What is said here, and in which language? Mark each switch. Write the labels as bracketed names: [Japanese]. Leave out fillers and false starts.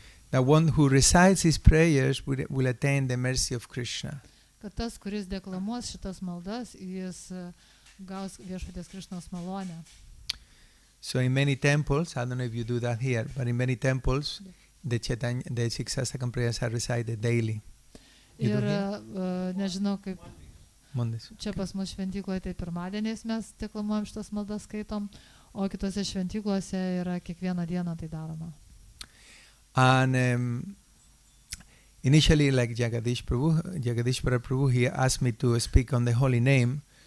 [English] The one who recites his prayers will attain the mercy of Krishna. [Lithuanian] Kad tas, kuris deklamuos šitas maldas, jis gaus Viešpaties Krišnos malonę. [English] So in many temples, I don't know if you do that here, but in many temples, the 6 Sasakam prayers are recited daily. [Lithuanian] Ir nežinau, kaip [English] Mondays. [Lithuanian] čia pas mus šventykloje, tai pirmadieniais mes deklamuojam šitas maldas, skaitom, o kitose šventyklose yra kiekvieną dieną tai daroma. [English] And initially, like Jagadishvara Prabhu, he asked me to speak on the holy name.